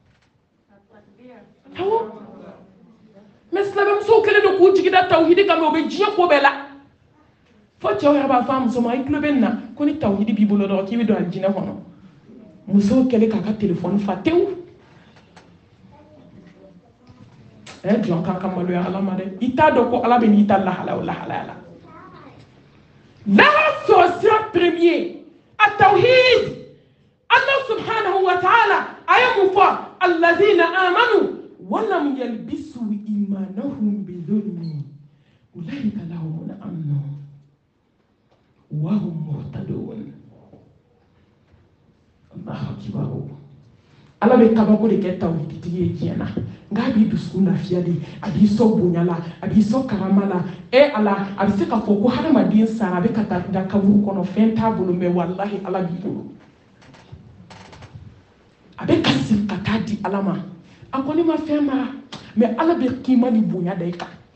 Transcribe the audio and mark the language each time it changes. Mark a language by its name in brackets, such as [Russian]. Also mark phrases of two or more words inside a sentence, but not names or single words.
[Bambara] awɔ mais silamɛmusow kɛlen don k'u jigi da tawhidi kan mɛ u bɛ diɲɛ ko bɛɛ la fo cɛw yɛrɛ b'a fɔ a muso ma i tulo bɛ nin na ko ni tawhidi b'i bolo dɔrɔn k'i bɛ don alijinɛ kɔnɔ musow kɛlen k'a ka telefɔni fa tewu jɔn kan ka maloya ala ma dɛ i t'a dɔn ko ala bɛ n'i ta lahala o lahalaya la laha sɔrɔ sira premier a tawhid [Arabic] الله سبحانه وتعالى [Bambara] a ye mun fɔ [Arabic] الذين آمنوا ولم يلبسوا إيمانهم بظلم أولئك لهم الأمن وهم مهتدون الله أكبر [Bambara] ala bɛ kabako de kɛ tawhiditigi ye diɲɛ na nka a b'i dusukun lafiya de a b'i sɔn bonya la a b'i sɔn karama la ala a bɛ se k'a fɔ ko hadamaden sara a bɛ ka taa da kaburu kɔnɔ fɛn t'a bolo mɛ walahi ala b'i bolo a bɛ ka siri ka taa di ala ma a kɔni ma fɛn mara mɛ ala bɛ kima ni bonya da i kan